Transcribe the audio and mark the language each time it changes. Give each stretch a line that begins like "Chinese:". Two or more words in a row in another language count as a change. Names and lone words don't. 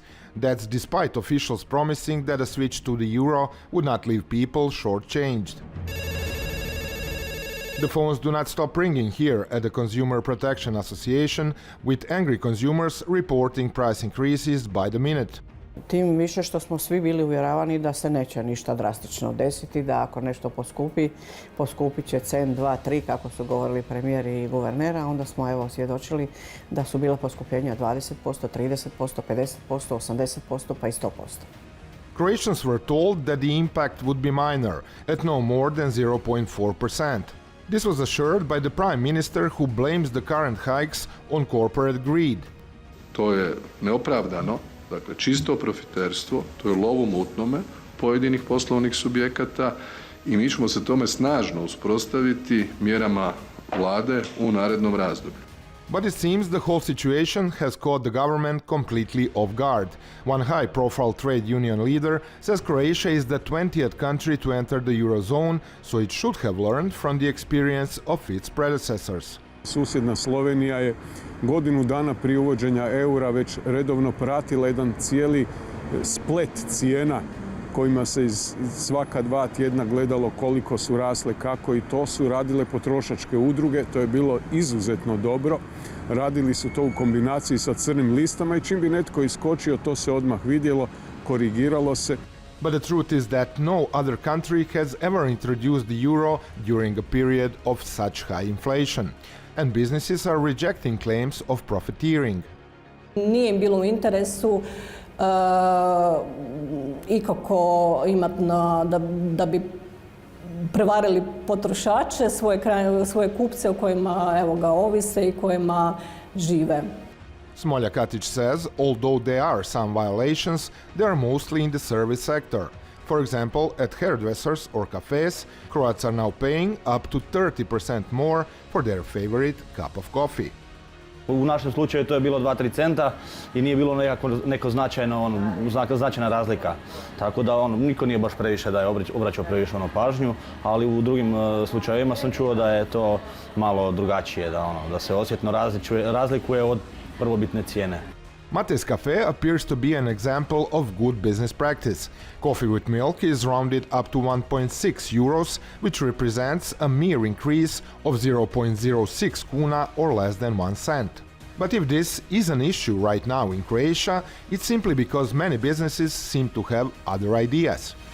English: That's despite officials promising that a switch to the euro would not leave people shortchanged. The phones do not stop ringing here at the Consumer Protection Association, with angry consumers reporting price increases by the minute.
Croatian: Tim više što smo svi bili uvjeravani da se neće ništa drastično desiti, da ako nešto poskupi, poskupit će cent, 2, 3, kako su govorili premijer i guvernera, onda smo evo svjedočili da su bila poskupljenja 20%, 30%, 50%, 80% pa i 100%.
English: Croatians were told that the impact would be minor, at no more than 0.4%. This was assured by the Prime Minister, who blames the current hikes on corporate greed.
Croatian: To je neopravdano. Dakle, čisto profiterstvo, to je lov u mutnome pojedinih poslovnih subjekata i mi ćemo se tome snažno usprostaviti mjerama vlade u narednom razdoblju.
English: But it seems the whole situation has caught the government completely off guard. One high-profile trade union leader says Croatia is the 20th country to enter the Eurozone, so it should have learned from the experience of its predecessors.
Croatian: Susjedna Slovenija je godinu dana prije uvođenja eura već redovno pratila jedan cijeli splet cijena kojima se iz svaka 2 tjedna gledalo koliko su rasle, kako, i to su radile potrošačke udruge. To je bilo izuzetno dobro. Radili su to u kombinaciji sa crnim listama i čim bi netko iskočio, to se odmah vidjelo, korigiralo se.
English: But the truth is that no other country has ever introduced the euro during a period of such high inflation, and businesses are rejecting claims of profiteering.
Croatian: Nije im bilo u interesu ikako imati da bi prevarili potrošače, svoje kupce u kojima ovise i kojima žive.
English: Smolja Katić says, although there are some violations, they are mostly in the service sector. For example, at hairdressers or cafes, Croats are now paying up to 30% more for their favorite cup of coffee.
Croatian: U našem slučaju to je bilo 2-3 centa i nije bilo neko značajna razlika. Tako da niko nije baš previše da je obraćao previše pažnju, ali u drugim slučajevima sam čuo da je to malo drugačije, da se osjetno razlikuje od prvobitne cijene.
English: Mate's Cafe appears to be an example of good business practice. Coffee with milk is rounded up to 1.6 euros, which represents a mere increase of 0.06 kuna or less than 1 cent. But if this is an issue right now in Croatia, it's simply because many businesses seem to have other ideas.